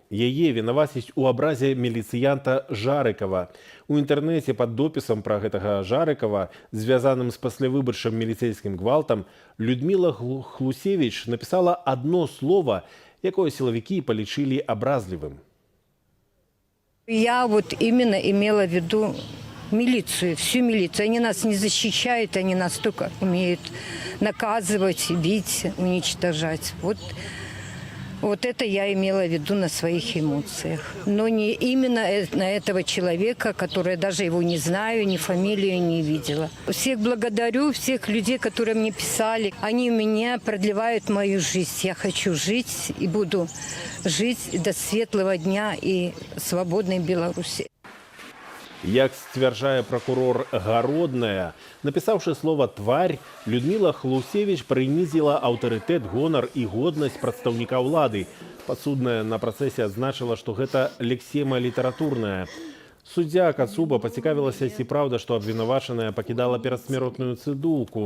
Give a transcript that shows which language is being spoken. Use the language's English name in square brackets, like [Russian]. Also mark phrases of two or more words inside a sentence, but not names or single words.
[Belarusian] Яе вінавацяць у абразе міліцыянта Жарыкава. У інтэрнэце пад допісам пра гэтага Жарыкава, звязаным з паслявыбарчым міліцэйскім гвалтам, Людміла Хлусевіч напісала адно слова, якое сілавікі палічылі абразлівым. [Russian] Я вот именно имела в виду милицию, всю милицию. Они нас не защищают, они нас только умеют наказывать, бить, уничтожать. Вот это я имела в виду на своих эмоциях. Но не именно на этого человека, который даже его не знаю, ни фамилию не видела. Всех благодарю, всех людей, которые мне писали. Они у меня продлевают мою жизнь. Я хочу жить и буду жить до светлого дня и свободной Беларуси. [Belarusian] Як сцвярджае прокурор Гародная, напісаўшы слова «тварь», Людміла Хлусевіч прынізіла аўтарытэт, гонар і годнасць прадстаўніка ўлады. Падсудная на працэсе адзначыла, што гэта лексема літаратурная. Суддзя Кацуба пацікавілася, ці праўда, што абвінавачаная пакідала перадсмяротную цыдулку.